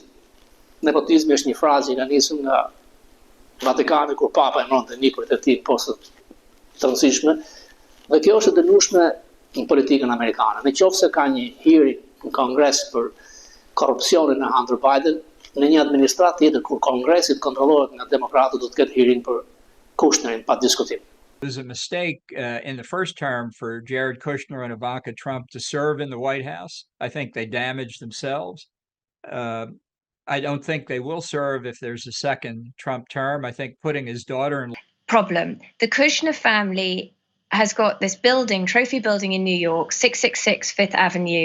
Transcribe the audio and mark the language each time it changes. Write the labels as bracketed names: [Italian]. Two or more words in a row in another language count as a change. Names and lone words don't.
[Albanian] Nepotizmi është një frazë që ka nisur nga Vatikani kur Papa emëronte nikurit e tij postët të rëndësishme, dhe kjo është e dënueshme në politikën amerikane. Nëse ka një hearing në Kongres për korrupsionin e Hunter Biden, në një administratë tjetër kur Kongresi kontrollohet nga demokratët, do të ketë hearing për Kushnerin pa diskutim. [English] It was a mistake in the first term for Jared Kushner and Ivanka Trump to serve in the White House. I think they damaged themselves. I don't think they will serve if there's a second Trump term. I think putting his daughter in problem. The Kushner family has got this building, trophy building in New York, 666 Fifth Avenue.